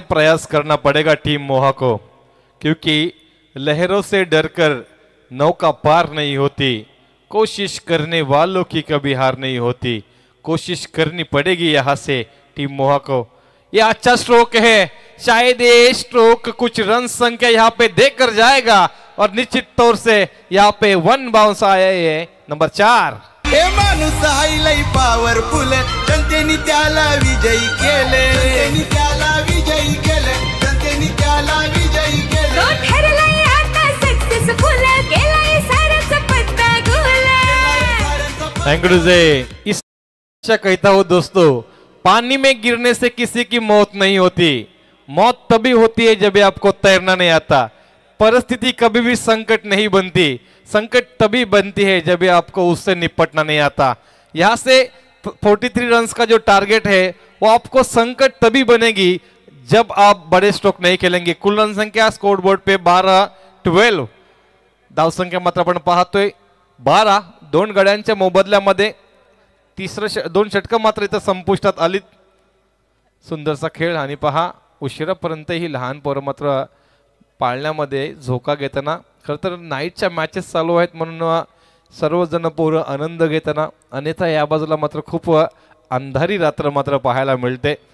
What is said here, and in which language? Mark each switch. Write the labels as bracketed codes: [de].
[hi] प्रयास करना पड़ेगा टीम मोहा को, क्योंकि लहरों से डरकर नौका पार नहीं होती, कोशिश करने वालों की कभी हार नहीं होती. कोशिश करनी पड़ेगी यहाँ से टीम मोहा को. ये अच्छा स्ट्रोक है, शायद ये स्ट्रोक कुछ रन संख्या यहाँ पे देकर जाएगा और निश्चित तौर से यहाँ पे 1 बाउंस आया है नंबर 4. [mr] हे माणूस हायलय पॉवरफुल, जनतेने त्याला विजयी केले. जनतेने त्याला विजयी केले, जनतेने त्याला विजयी केले. तो ठरलाय आता सक्सेसफुल, केलाय साराचा पत्ता गोल. [hi] थैंक यू से इस कहता हूँ दोस्तों, पानी में गिरने से किसी की मौत नहीं होती. मौत तभी होती है जब आपको तैरना नहीं आता. परिस्थिति कभी भी संकट नहीं बनती, संकट तभी बनती है जब आपको उससे निपटना नहीं आता. यहाँ से 43 रन्स का जो टारगेट है वो आपको संकट तभी बनेगी जब आप बड़े स्ट्रोक नहीं खेलेंगे. कुल रन संख्या स्कोर बोर्ड पे 12-12. [mr] धाव संख्या मात्र आपण पाहतोय 12. 2 गड्यांच्या मोबदल्यामध्ये 2 षटकं मात्र इथं संपुष्टात आलीत. सुंदरसा खेळ, आणि पहा उशिरापर्यंत ही लहान पोरं मात्र पाळण्यामध्ये झोका घेताना. खरं तर नाईटच्या मॅचेस चालू आहेत म्हणून सर्वजण पोरं आनंद घेताना, अन्यथा या बाजूला मात्र खूप अंधारी रात्र मात्र पाहायला मिळते.